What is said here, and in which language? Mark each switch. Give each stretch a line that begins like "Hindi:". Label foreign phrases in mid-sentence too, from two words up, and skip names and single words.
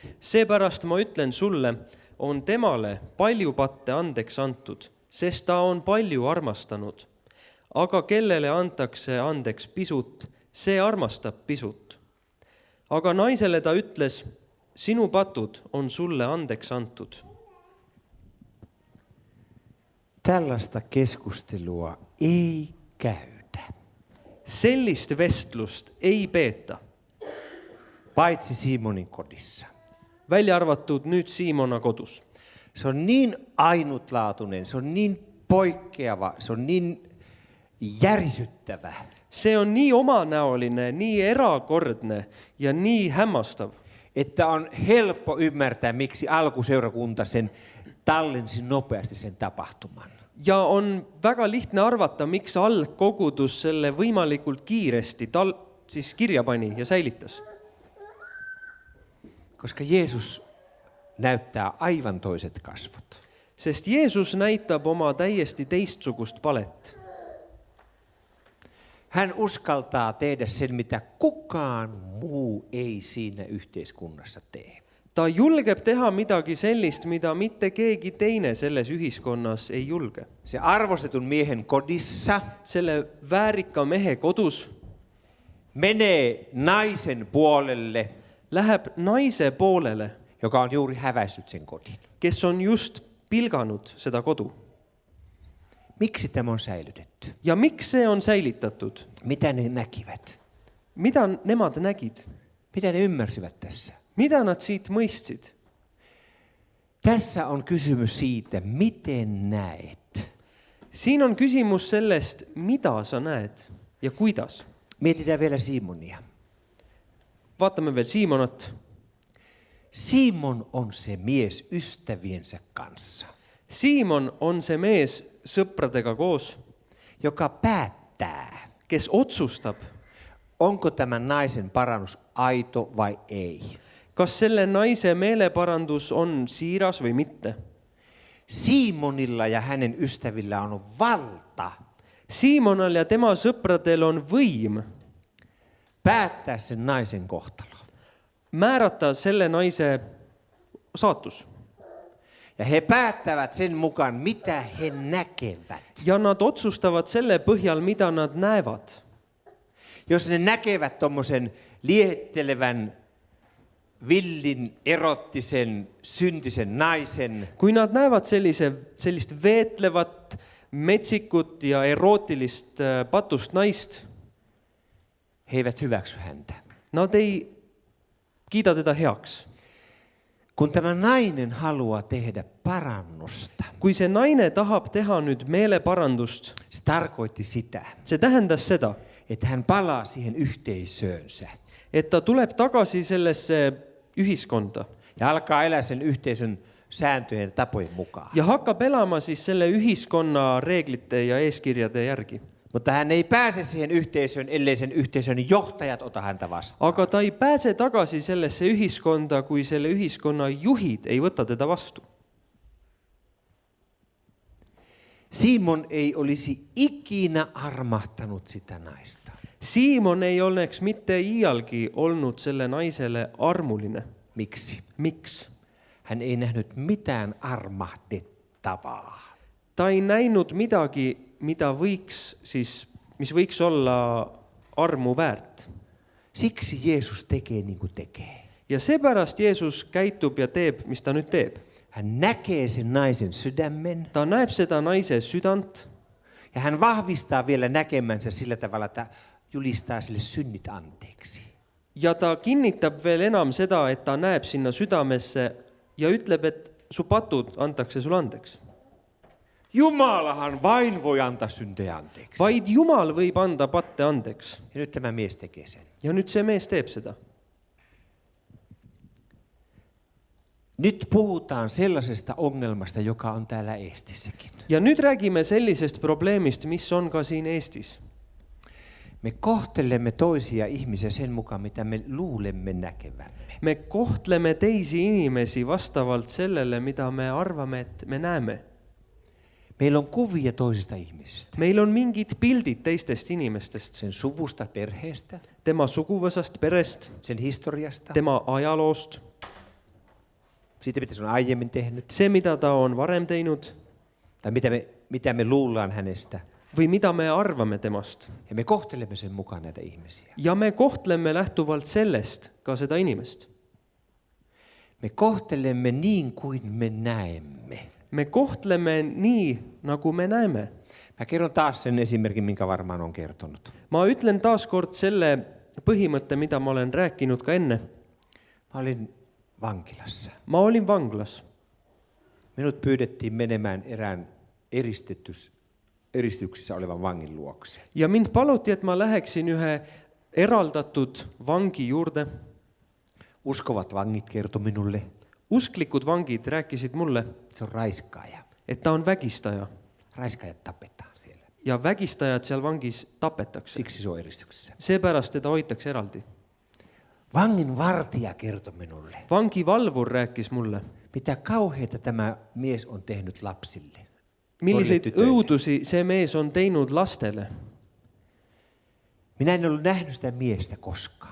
Estonian: Seepärast ma ütlen sulle, on temale palju patte andeks antud, sest ta on palju armastanud. Aga kellele antakse andeks pisut, see armastab pisut. Aga naisele ta ütles, sinu patud on sulle andeks antud.
Finnish: Tällaista keskustelua ei käydä,
Estonian: Sellist vestlust ei peeta,
Finnish: paitsi Simonin kodissa.
Estonian: välja arvatud nüüd Siimona kodus.
Finnish: Se on niin ainutlaatuinen, se on niin poikkeava, se on niin järisyttävä,
Estonian: See on nii omanäoline, nii erakordne ja nii hämmastav,
Finnish: että on helppo ymmärtää, miksi alkuseurakunta sen tallensi nopeasti sen tapahtuman.
Estonian: ja on väga lihtne arvata, miks algkogudus selle võimalikult kiiresti siis kirja pani ja säilitas.
Finnish: Koska Jeesus näyttää aivan toiset kasvot.
Estonian: Sest Jeesus näitab oma täiesti teistsugust palet.
Finnish: Hän uskaltaa tehdä sen, mitä kukaan muu ei siinä yhteiskunnassa tee.
Estonian: Ta julgeb teha midagi sellist, mida mitte keegi teine selles ühiskonnas ei julge.
Finnish: Se arvostetun miehen kodissa
Estonian: Selle väärika mehe kodus
Finnish: menee naisen puolelle,
Estonian: läheb naise poolele,
Finnish: joka on juuri häväissyt sen kodin.
Estonian: kes on just pilganud seda kodu.
Finnish: Miksi tämä on säilytetty?
Estonian: Ja miks see on säilitatud?
Finnish: Mitä ne näkivät?
Estonian: Mida nemad nägid?
Finnish: Mitä ne ymmärsivät tässä?
Estonian: Mida nad siit mõistsid?
Finnish: Tässä on kysymys siitä, miten näet.
Estonian: Siin on küsimus sellest, mida sa näed ja kuidas.
Finnish: Mietitään vielä Simonia.
Estonian: Vaatame veel Siimonat.
Finnish: Simon on se mies ystäviensä kanssa,
Estonian: Siimon on see mees sõpradega koos,
Finnish: joka päättää,
Estonian: kes otsustab,
Finnish: onko tämän naisen parannus aito vai ei.
Estonian: kas selle naise meeleparandus on siiras või mitte.
Finnish: Simonilla ja hänen ystävillä on valta
Estonian: Siimonal ja tema sõpradel on võim
Finnish: päättää sen naisen kohtalo.
Estonian: määrata selle naise saatus.
Finnish: Ja he päättävät sen mukaan, mitä he näkevät.
Estonian: Ja nad otsustavad selle põhjal, mida nad näevad.
Finnish: Jos ne näkevät tommosen liettelevän, villin, erottisen, syntisen naisen,
Estonian: Kui nad näevad sellist veetlevat, metsikut ja erootilist patust naist,
Finnish: he eivät hyväksy häntä.
Estonian: nad ei kiida teda heaks.
Finnish: Kun tämä nainen haluaa tehdä parannusta,
Estonian: Kui see naine tahab teha nüüd meeleparandust,
Finnish: se tarkoitti sitä,
Estonian: see tähendas seda,
Finnish: että hän palaa siihen yhteisöönsä
Estonian: et ta tuleb tagasi sellesse ühiskonda
Finnish: ja alkaa elää sen yhteisön sääntöjen ja tapojen mukaan.
Estonian: ja hakkab elama siis selle ühiskonna reeglite ja eeskirjade järgi.
Finnish: Mutta hän ei pääse siihen yhteisöön, ellei sen yhteisön johtajat ota häntä vastaan.
Estonian: Aga ta ei pääse tagasi sellesse ühiskonda, kui selle ühiskonna juhid ei võta teda vastu.
Finnish: Simon ei olisi ikinä armahtanut sitä naista.
Estonian: Siimon ei oleks mitte iialgi olnud selle naisele armuline.
Finnish: Miksi?
Estonian: Miks?
Finnish: Hän ei nähnyt mitään armahdettavaa.
Estonian: Ta ei näinud midagi, mis võiks olla armu väärt.
Finnish: Siksi Jeesus tekee niin kuin tekee.
Estonian: Ja seepärast Jeesus käitub ja teeb, mis ta nüüd teeb.
Finnish: Hän näkee sen naisen sydämen
Estonian: Ta näeb seda naise südant
Finnish: ja hän vahvistaa vielä näkemänsä sillä tavalla, että julistaa sille synnit anteeksi.
Estonian: ja ta kinnitab veel enam seda, et ta näeb sinna südamesse ja ütleb, et su patud antakse sulle andeks.
Finnish: Jumalahan vain voi antaa syntejä anteeksi.
Estonian: Vaid Jumal võib anda patte andeks.
Finnish: Ja nyt tämä mies tekee sen.
Estonian: Ja nüüd see mees teeb seda.
Finnish: Nyt puhutaan sellaisesta ongelmasta, joka on täällä Eestissäkin.
Estonian: Ja nüüd räägime sellisest probleemist, mis on ka siin Eestis.
Finnish: Me kohtelemme toisia ihmisiä sen mukaan, mitä me luulemme näkevämme.
Estonian: Me kohtleme teisi inimesi vastavalt sellele, mida me arvame, et me näeme.
Finnish: Meillä on kuvia toisista ihmisistä.
Estonian: Meil on mingid pildid teistest inimestest.
Finnish: Sen suvusta, perheestä,
Estonian: Tema suguvõsast, perest,
Finnish: sen historiasta.
Estonian: tema ajaloost.
Finnish: siitä mitä se on aiemmin tehnyt,
Estonian: se, mitä ta on varem teinud
Finnish: tai mitä me luullaan hänestä.
Estonian: või mida me arvame temast.
Finnish: Ja me kohtelemme sen mukaan näitä ihmisiä.
Estonian: Ja me kohtleme lähtuvalt sellest ka seda inimest.
Finnish: Me kohtelemme niin kuin me näemme.
Estonian: Me kohtleme nii, nagu me näeme.
Finnish: Mä kerron taas sen esimerkin, minkä varmaan on kertonut.
Estonian: Ma ütlen taas kord selle põhimõtte, mida ma olen rääkinud ka enne.
Finnish: Mä olin vankilassa.
Estonian: Ma olin vanglas.
Finnish: Minut pyydettiin menemään erään eristyksissä olevan vangin luokse.
Estonian: Ja mind paluti, et ma läheksin ühe eraldatud vangi juurde.
Finnish: Uskovat vangit kertoi minulle,
Estonian: Usklikud vangid rääkisid mulle,
Finnish: se on raiskaaja.
Estonian: et ta on vägistaja.
Finnish: Raiskaajat tapetaan siellä.
Estonian: Ja vägistajad seal vangis tapetakse.
Finnish: Siksi se on eristyksessä.
Estonian: Seepärast teda hoitakse eraldi.
Finnish: Vangin vartija kertoi minulle,
Estonian: Vangivalvur rääkis mulle,
Finnish: mitä kauheita tämä mies on tehnyt lapsille.
Estonian: milliseid
Finnish: tytöille.
Estonian: õudusi see mees on teinud lastele.
Finnish: Minä en ollut nähnyt sitä miestä koskaan,